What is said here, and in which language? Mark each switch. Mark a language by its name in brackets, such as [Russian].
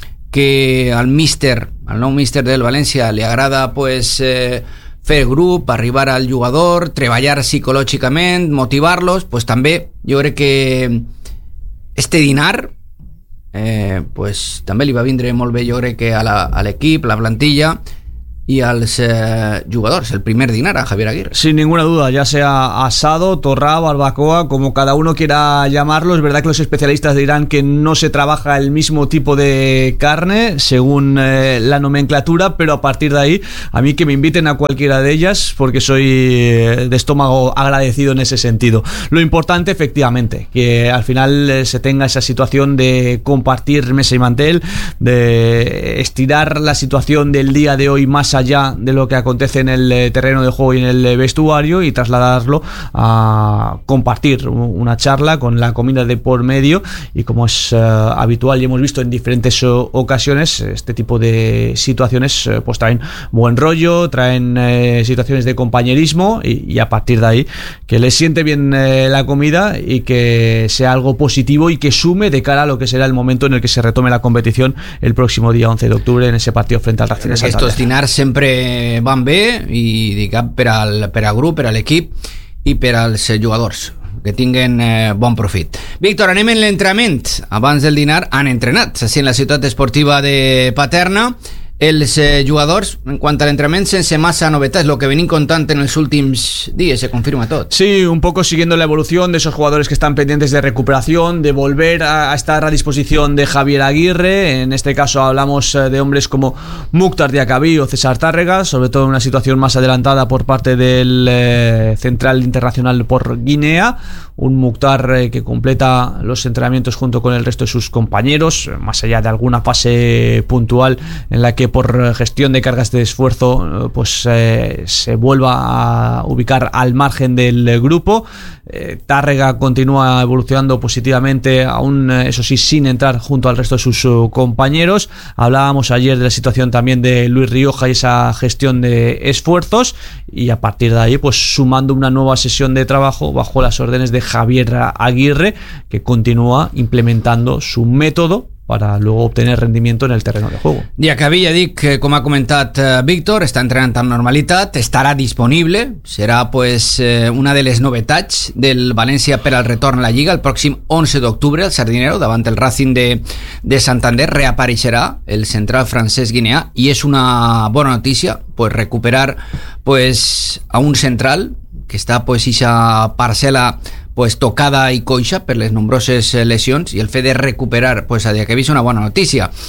[Catalan] que al míster, al nou míster del València, li agrada pues fer grup, arribar al jugador, treballar psicològicament, motivar-los, pues també jo crec que este dinar pues també li va vindre molt bé, jo crec que a l'equip, la plantilla i als jugadors, el primer dinar a Javier Aguirre. [Spanish] Sin ninguna duda, ya sea asado, torra, barbacoa, como cada uno quiera llamarlo, es verdad que los especialistas dirán que no se trabaja el mismo tipo de carne según la nomenclatura, pero a partir de ahí, a mí que me inviten a cualquiera de ellas, porque soy de estómago agradecido en ese sentido. Lo importante, efectivamente, que al final se tenga esa situación de compartir mesa y mantel, de estirar la situación del día de hoy más allá de lo que acontece en el terreno de juego y en el vestuario, y trasladarlo a compartir una charla con la comida de por medio, y como es habitual y hemos visto en diferentes ocasiones, este tipo de situaciones pues traen buen rollo, traen situaciones de compañerismo, y a partir de ahí que le siente bien la comida y que sea algo positivo y que sume de cara a lo que será el momento en el que se retome la competición el próximo día 11 de octubre en ese partido frente al Racing de Santander. [Catalan] Sempre van bé, i diguem, per al grup, per a l'equip i per als jugadors, que tinguin bon profit. Víctor, anem en l'entrenament. Abans del dinar han entrenat així en la ciutat esportiva de Paterna els jugadors, en quant a l'entrenament, sense massa novetats, lo que venim contant en els últims dies, se confirma tot. [Spanish] Sí, un poco siguiendo la evolución de esos jugadores que están pendientes de recuperación, de volver a estar a disposición de Javier Aguirre. En este caso hablamos de hombres como Mukhtar Diakabi o César Tárrega, sobre todo en una situación más adelantada por parte del Central Internacional por Guinea. Un Mukhtar que completa los entrenamientos junto con el resto de sus compañeros, más allá de alguna fase puntual en la que por gestión de cargas de esfuerzo pues se vuelva a ubicar al margen del grupo. Tárrega continúa evolucionando positivamente, aún eso sí, sin entrar junto al resto de sus compañeros. Hablábamos ayer de la situación también de Luis Rioja y esa gestión de esfuerzos, y a partir de ahí pues sumando una nueva sesión de trabajo bajo las órdenes de Javier Aguirre, que continúa implementando su método para luego obtener rendimiento en el terreno de juego. [Catalan] Diakabi, ja dic, com ha comentat Víctor, està entrenant amb normalitat, estarà disponible, serà pues una de les novetats del València per al retorn a la Lliga el pròxim 11 d'octubre al Sardinero davant el Racing de Santander. Reapareixerà el central francès guineà, i és una bona notícia pues recuperar pues a un central que està pues ixa parcel·la pues tocada i coixa per les nombroses lesions, i el fet de recuperar pues a Diakabi és una bona notícia.